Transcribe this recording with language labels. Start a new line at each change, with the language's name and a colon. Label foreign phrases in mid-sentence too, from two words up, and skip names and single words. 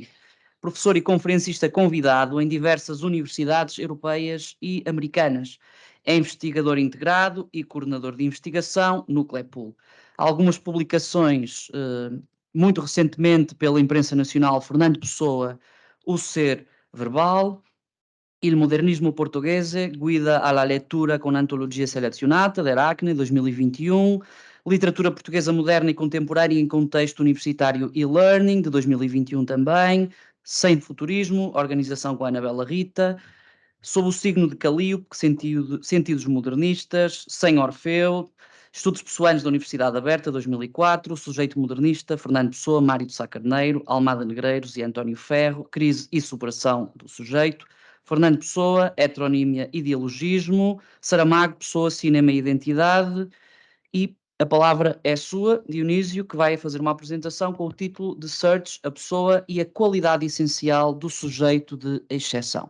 Portuguese: Professor e conferencista convidado em diversas universidades europeias e americanas. É investigador integrado e coordenador de investigação no CLEPUL. Algumas publicações, muito recentemente pela imprensa nacional, Fernando Pessoa, O Ser Verbal, Il Modernismo Portoghese, Guida alla Lettura con Antologia Selezionata, da Aracne, 2021, Literatura Portuguesa Moderna e Contemporânea em Contexto Universitário e Learning, de 2021 também, Sem Futurismo, organização com a Anabela Rita, Sob o Signo de Calíope, Sentidos Modernistas, Sem Orfeu, Estudos Pessoais da Universidade Aberta, 2004, Sujeito Modernista, Fernando Pessoa, Mário de Sá Carneiro, Almada Negreiros e António Ferro, Crise e Superação do Sujeito, Fernando Pessoa, Heteronímia e Dialogismo, Saramago, Pessoa, Cinema e Identidade, e a palavra é sua, Dionísio, que vai fazer uma apresentação com o título de Search, a Pessoa e a Qualidade Essencial do Sujeito de Exceção.